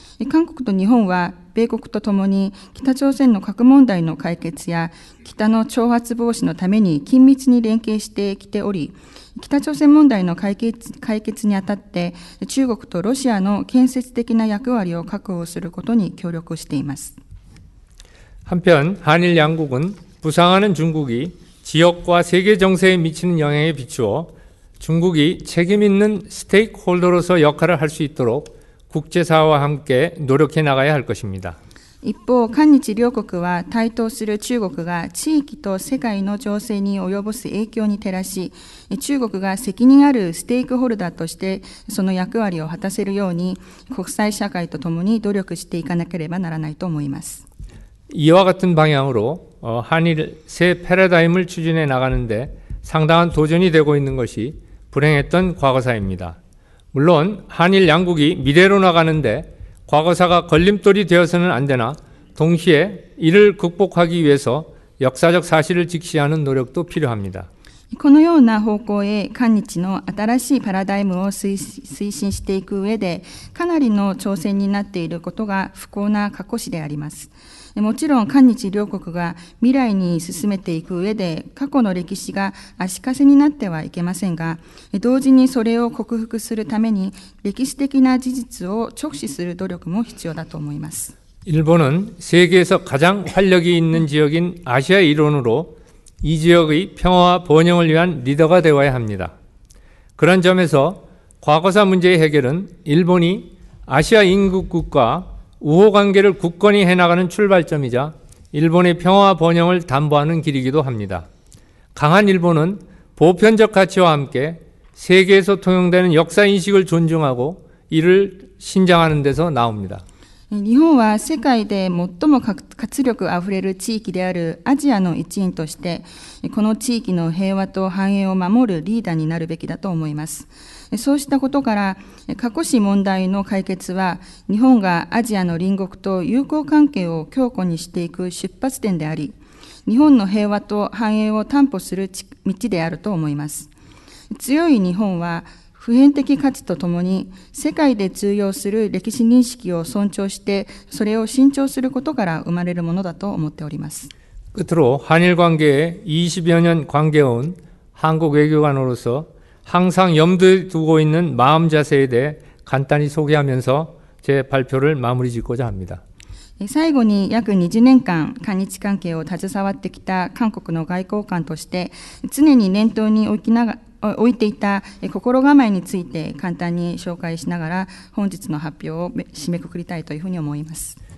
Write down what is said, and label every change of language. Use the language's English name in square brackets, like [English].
[Japanese] 韓国と日本は米国とともに北朝鮮の核問題の解決や北の挑発防止のために緊密に連携してきており、北朝鮮問題の解決にあたって中国とロシアの建設的な役割を確保することに協力しています。 [Korean] 한편 한일 양국은 부상하는 중국이 지역과 세계 정세에 미치는 영향에 비추어 중국이 책임 있는 스테이크홀더로서 역할을 할 수 있도록 국제사회와 함께 노력해 나가야 할 것입니다. [Japanese] 一方、韓日両国は台頭する中国が地域と世界の情勢に及ぼす影響に照らし、中国が責任あるステークホルダーとしてその役割を果たせるように国際社会とともに努力していかなければならないと思います。 [Korean] 이와 같은 방향으로 한일 새 패러다임을 추진해 나가는데 상당한 도전이 되고 있는 것이 불행했던 과거사입니다. 물론 한일 양국이 미래로 나가는데 과거사가 걸림돌이 되어서는 안 되나 동시에 이를 극복하기 위해서 역사적 사실을 직시하는 노력도 필요합니다. [Japanese] このような方向へ韓日の新しいパラダイムを推進していく上で、かなりの挑戦になっていることが不幸な過去史であります。もちろん韓日両国が未来に進めていく上で、過去の歴史が足かせになってはいけませんが、同時にそれを克服するために歴史的な事実を直視する努力も必要だと思います。 [Korean] 일본은 세계에서 가장 활력이 있는 지역인 아시아의 일원으로 이 지역의 평화와 번영을 위한 리더가 되어야 합니다. 그런 점에서 과거사 문제의 해결은 일본이 아시아 인국국과 우호관계를 굳건히 해나가는 출발점이자 일본의 평화와 번영을 담보하는 길이기도 합니다. 강한 일본은 보편적 가치와 함께 세계에서 통용되는 역사인식을 존중하고 이를 신장하는 데서 나옵니다. [Japanese] 日本は世界で最も活力あふれる地域であるアジアの一員として、この地域の平和と繁栄を守るリーダーになるべきだと思います。そうしたことから、過去史問題の解決は、日本がアジアの隣国と友好関係を強固にしていく出発点であり、日本の平和と繁栄を担保する道であると思います。強い日本は、普遍的価値とともに世界で通用する歴史認識を尊重してそれを伸長することから生まれるものだと思っております。 [Korean] 끝으로 한일 관계에 20여 년 관계해온 한국 외교관으로서 항상 염두에 두고 있는 마음 자세에 대해 간단히 소개하면서 제 발표를 마무리 짓고자 합니다. [Japanese] 最後に約20年間韓日関係を携わってきた韓国の外交官として常に念頭に置いていた心構えについて簡単に紹介しながら本日の発表を締めくくりたいというふうに思います。